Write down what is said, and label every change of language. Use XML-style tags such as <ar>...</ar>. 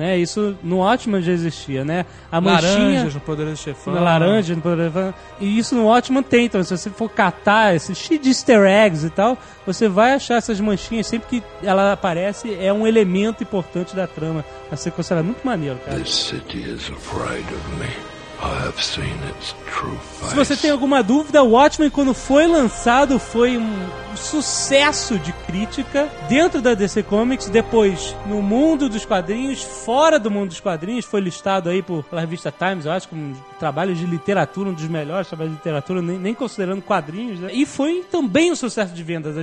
<pt>Né, isso no Watchmen já existia, né? A manchinha... Laranja no Poderoso Chefão. Na laranja no Poderoso Chefão. E isso no Watchmen tem, então. Se você for catar esse cheio de easter eggs e tal, você vai achar essas manchinhas sempre que ela aparece. É um elemento importante da trama. Vai ser considerado muito maneiro, cara.</pt> <en>This city is afraid of me. I have seen its true face.</en> <pt>Se você tem alguma dúvida, o Watchmen, quando foi lançado, foi um sucesso de crítica dentro da DC Comics, depois no mundo dos quadrinhos, fora do mundo dos quadrinhos, foi listado aí pela revista Times, eu acho, como um trabalho de literatura, um dos melhores trabalhos de literatura, nem considerando quadrinhos, né? E foi também um sucesso de vendas.</pt>